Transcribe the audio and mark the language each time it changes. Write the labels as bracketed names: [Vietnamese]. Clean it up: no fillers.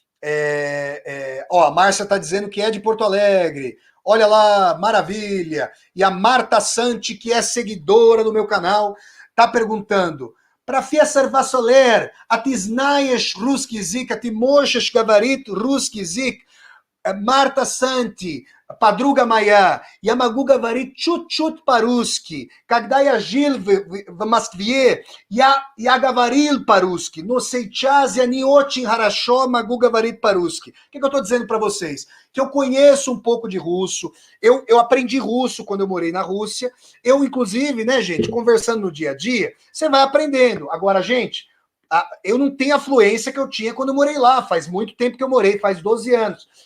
[Portuguese] A Márcia está dizendo que é de Porto Alegre. Olha lá, maravilha. E a Marta Santi, que é seguidora do meu canal, está perguntando: Professor Vassoler, [Russian] a ti знаешь русский язык, [Portuguese] a ti можешь говорить русский язык? [Russian] Marta Santi, подруга моя, я могу говорить чуть-чуть по-русски. Когда я жил в Москве, я говорил по-русски, но сейчас я не очень хорошо могу говорить по-русски. [Portuguese] O que eu estou dizendo para vocês? Que eu conheço um pouco de russo, eu aprendi russo quando eu morei na Rússia, eu inclusive, né, gente, conversando no dia a dia, você vai aprendendo. Agora, gente, eu não tenho a fluência que eu tinha quando eu morei lá, faz muito tempo que eu morei, faz 12 anos.